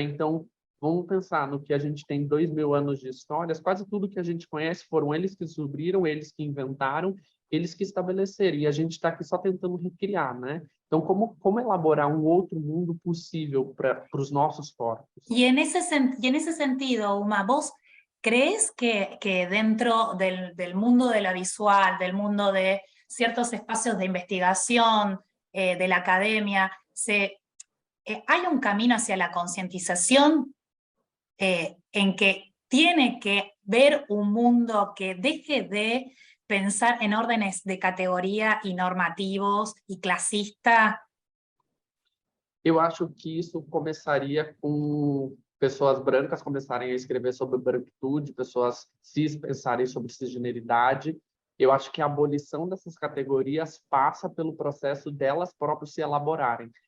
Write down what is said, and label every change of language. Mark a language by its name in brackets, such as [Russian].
[Portuguese] Então, vamos pensar no que a gente tem 2000 anos de histórias, quase tudo que a gente conhece foram eles que descobriram, eles que inventaram, eles que estabeleceram, e a gente está aqui só tentando recriar, né? Então, como elaborar um outro mundo possível para os nossos corpos? [Spanish] Y en ese sentido, Uma, ¿vos crees que dentro del mundo de la visual, del mundo de ciertos espacios de investigación, de la academia, hay un camino hacia la concientización en que tiene que ver un mundo que deje de pensar en órdenes de categoría y normativos y clasista? [Portuguese] Eu acho que isso começaria com pessoas brancas começarem a escrever sobre branquitude, pessoas cis pensarem sobre cisgeneridade. Eu acho que a abolição dessas categorias passa pelo processo delas próprias se elaborarem.